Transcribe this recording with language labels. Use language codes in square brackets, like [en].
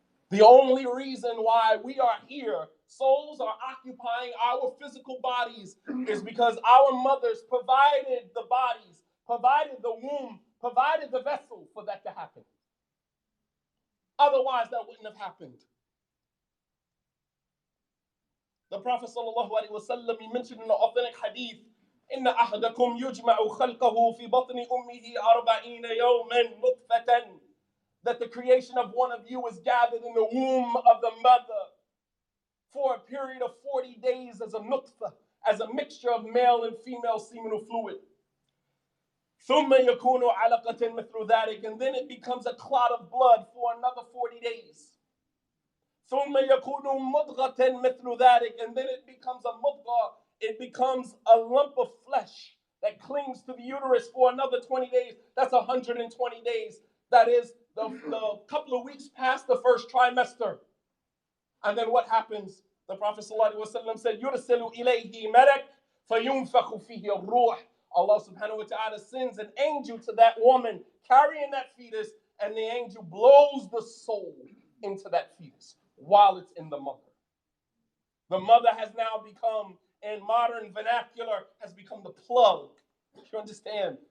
[en] The only reason why we are here, souls are occupying our physical bodies, is because our mothers provided the bodies, provided the womb, provided the vessel for that to happen. Otherwise, that wouldn't have happened. The Prophet ﷺ, he mentioned in the authentic hadith, [ar] إِنَّ أَحَدَكُمْ يُجْمَعُ خَلْقَهُ فِي بَطْنِ أُمِّهِ 40 يَوْمًا نُطْفَةً. [en] That the creation of one of you is gathered in the womb of the mother for a period of 40 days as a nutfa, as a mixture of male and female seminal fluid. [ar] ثُمَّ يَكُونُ عَلَقَةً مِثْلُ ذَلِكَ. [en] And then it becomes a clot of blood for another 40 days. [ar] ثُمَّ يَكُونُ مُضْغَةً مِثْلُ ذَلِكَ. [en] And then it becomes a mudghah. It becomes a lump of flesh that clings to the uterus for another 20 days. That's 120 days. That is the couple of weeks past the first trimester. And then what happens? The Prophet ﷺ said, [ar] يُرْسِلُ إِلَيْهِ مَلَكٌ فَيُنْفَخُ فِيهِ الرُّوحِ. [en] Allah subhanahu wa ta'ala sends an angel to that woman carrying that fetus, and the angel blows the soul into that fetus while it's in the mother. The mother has now become, in modern vernacular, has become the plug. You understand?